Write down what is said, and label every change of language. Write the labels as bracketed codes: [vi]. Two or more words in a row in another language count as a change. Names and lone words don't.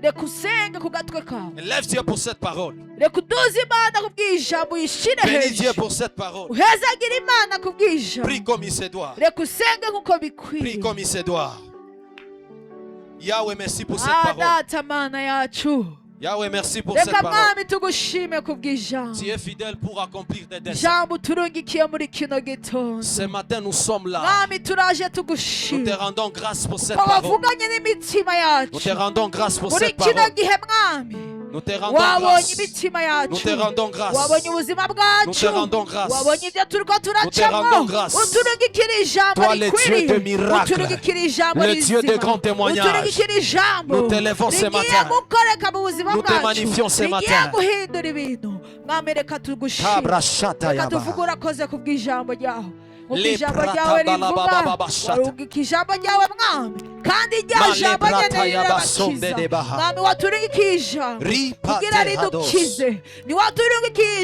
[fr] Lève Dieu pour cette parole. Bénis Dieu pour cette parole. Prie comme il se doit. Prie comme il se doit. Yahweh, merci pour cette parole. Yahweh, merci pour cette [rn] reka [fr] parole. [rn] mwami tugushime kubw'ijambo [fr] Tu es fidèle pour accomplir tes desseins. [rn] ijambo uturungikiye muri kino gitondo [fr] Ce matin, nous sommes là. [rn] mwami turaje [fr] Nous te [rn] tugushime [fr] rendons grâce pour cette [rn] ko [fr] parole. [rn] wavuganye n'imitima [fr] Nous te [rn] yacu [fr] rendons grâce pour [rn] muri [fr] cette [rn] kino [fr] parole. [rn] gihe mwami [fr] Nous te rendons [rn] wabonye [fr] grâce. [rn] imitima [fr] Nous [rn] yacu [fr] te rendons grâce. [rn] wabonye ubuzima [fr] Nous te [rn] bwacu [fr] rendons grâce. [rn] wabonye ibyo turiko [fr] rendons [rn] turacamo [fr] grâce. [rn] uturungikire ijambo [fr] Toi, le Dieu de [rn] rikwiriye [fr] miracles, [rn] uturungikire ijambo [fr] le Dieu de [rn] rizima [fr] grands témoignages. [rn] uturungikire ijambo [fr] Nous t'élevons ce [rn] rigiye [fr] matin. [rn] gukoreka mu buzima [fr] Nous te [rn] bwacu [fr] magnifions ce [rn] rigiye [fr] matin. [rn] guhindura ibintu mwami reka tugushime Kabrashata reka yaba. tuvuge urakoze kubw'ijambo ryawe nk'uko Le ijambo prata ryawe balababa rivuga bashata. warungika ijambo ryawe mwami kandi rya Male jambo brata nyene yaba rirabakiza sonde de baha. mwami waturungikiye ijambo Ripate kugira ridukize ni waturungikiye